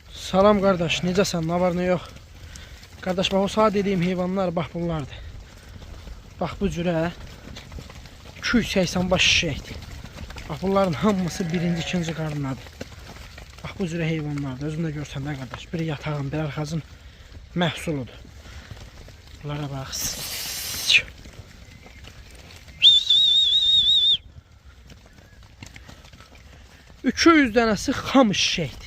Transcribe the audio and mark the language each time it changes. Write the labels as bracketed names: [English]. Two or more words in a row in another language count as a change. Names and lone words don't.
[Azerbaijani] Salam kardeş, necəsən? [Turkish] Ne var ne yok? Kardeş bak o sağ dediğim heyvanlar bak bunlardır. [Azerbaijani] Bak bu cürə 280 baş şişəkdir. Bak bunların hamısı birinci, ikinci qarındadır. Bak bu cürə heyvanlardır. Özün də görsən də kardeş. Biri yatağın, bir arxazın məhsuludur. Bunlara bak. 200 dənəsi xam şişəkdir.